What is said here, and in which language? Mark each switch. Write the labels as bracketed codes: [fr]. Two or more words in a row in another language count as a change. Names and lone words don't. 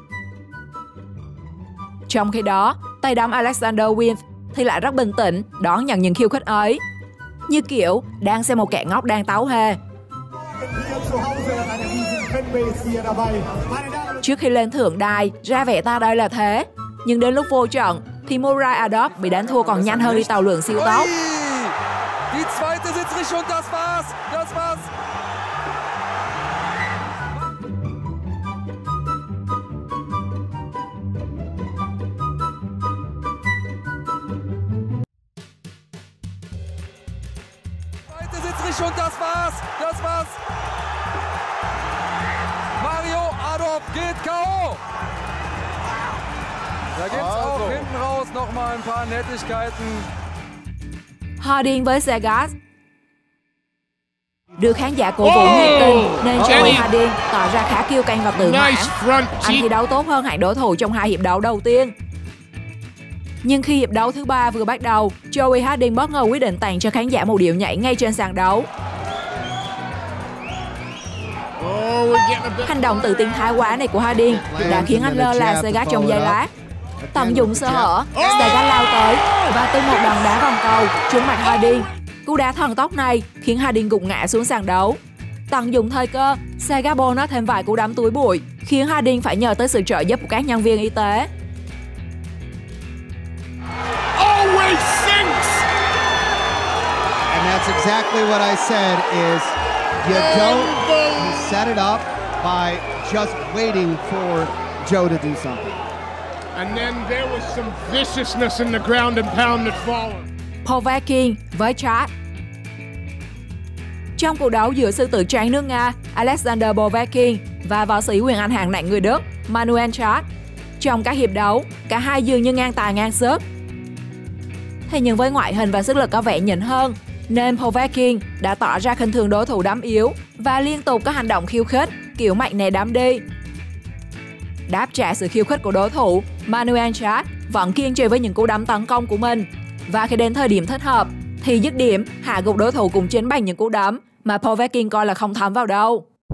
[vi] Trong khi đó, tay đấm Alexander Wins thì lại rất bình tĩnh đón nhận những khiêu khích ấy, như kiểu đang xem một kẻ ngốc đang tấu hề. Trước khi lên thượng đài, ra vẻ ta đây là thế, nhưng đến lúc vô trận thì Moray Ardov bị đánh thua còn nhanh hơn đi tàu lượn siêu tốc. [de] Die zweite Sitzrichtung und das war's. Das war's. Zweite Sitzrichtung und das war's. Das war's. Mario Ardov geht K.O. Da gibt's auch hinten raus noch mal ein paar Nettigkeiten. [vi] Harding với Sagat. Được khán giả cổ vũ nhiệt tình nên Joey Harding tỏ ra khá kiêu căng và tự mãn. Anh thi đấu tốt hơn hẳn đối thủ trong 2 hiệp đấu đầu tiên. Nhưng khi hiệp đấu thứ 3 vừa bắt đầu, Joey Harding bất ngờ quyết định tặng cho khán giả một điệu nhảy ngay trên sàn đấu. Hành động tự tin thái quá này của Harding đã khiến anh lơ là Sagat trong giây lát. Tận dụng sơ hở, Sagat lao tới và tung một đòn đá vòng cầu trúng mặt Harding. Cú đá thần tốc này khiến Harding gục ngã xuống sàn đấu. Tận dụng thời cơ, Sagat bonus thêm vài cú đấm túi bụi, khiến Harding phải nhờ tới sự trợ giúp của các nhân viên y tế. [en] Always sinks. And that's exactly what I said is you set it up by just waiting for Joe to do something. And then there was some viciousness in the ground and pound that followed. [vi] Povetkin với Chad. Trong cuộc đấu giữa sư tử trắng nước Nga Alexander Povetkin và võ sĩ quyền Anh hạng nặng người Đức Manuel Chad, trong các hiệp đấu, cả hai dường như ngang tài ngang sức. Thế nhưng với ngoại hình và sức lực có vẻ nhỉnh hơn, nên Povetkin đã tỏ ra khinh thường đối thủ đấm yếu và liên tục có hành động khiêu khích kiểu mạnh nè đấm đi. Đáp trả sự khiêu khích của đối thủ, Manuel Chad vẫn kiên trì với những cú đấm tấn công của mình. Và khi đến thời điểm thích hợp, thì dứt điểm hạ gục đối thủ cùng chính bằng những cú đấm mà Povetkin coi là không thấm vào đâu.